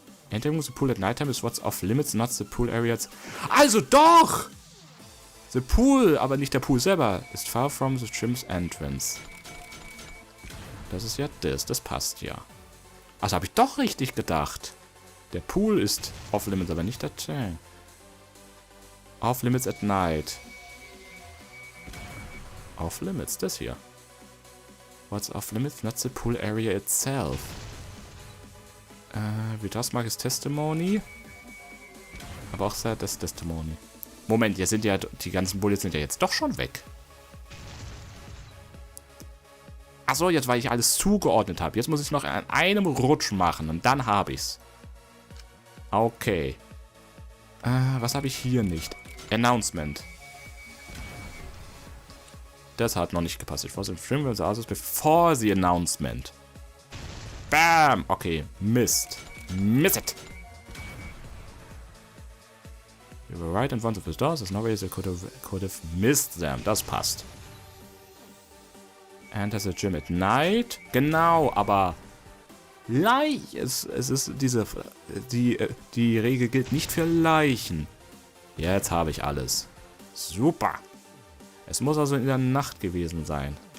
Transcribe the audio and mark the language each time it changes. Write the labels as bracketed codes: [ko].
[en] Entering the pool at nighttime is what's off limits, not the pool areas. [de] Also doch! [en] The pool, [de] aber nicht der Pool selber, ist [en] far from the gym's entrance. [de] Das ist ja das passt ja. Also habe ich doch richtig gedacht. Der Pool ist [en] off limits, [de] aber nicht der Tank. [en] Off limits at night. Off limits, [de] das hier. [en] What's off limits? Not the pool area itself. [de] Wie das mag ist Testimony. Aber auch das Testimony. Moment, jetzt sind ja die ganzen Bullets sind ja jetzt doch schon weg. Achso, jetzt weil ich alles zugeordnet habe. Jetzt muss ich es noch an einem Rutsch machen und dann habe ich's. Okay. Was habe ich hier nicht? Announcement. Das hat noch nicht gepasst. [en] It was infringement of the others before the announcement. Bam! Okay, Mist. Miss it! You were right in front of the doors. There's no way they could have missed them. [de] Das passt. [en] Enter the gym at night. [de] Genau, aber es ist die Regel gilt nicht für Leichen. Jetzt habe ich alles. Super. Es muss also in der Nacht gewesen sein.